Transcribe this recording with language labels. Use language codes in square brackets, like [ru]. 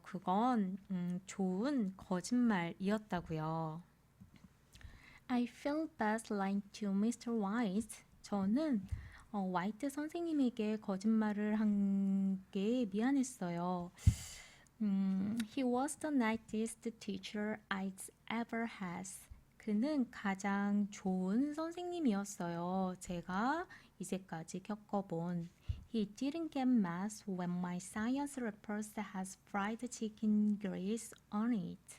[ko] 그건 좋은 거짓말이었다고요. [en] I felt bad lying to Mr. White. [ko] 저는 화이트 선생님에게 거짓말을 한 게 미안했어요. [en] He was the nicest teacher I'd ever had. [ko] 그는 가장 좋은 선생님이었어요. 제가 이제까지 겪어본. [en] He didn't get mad when my science report has fried chicken grease on it.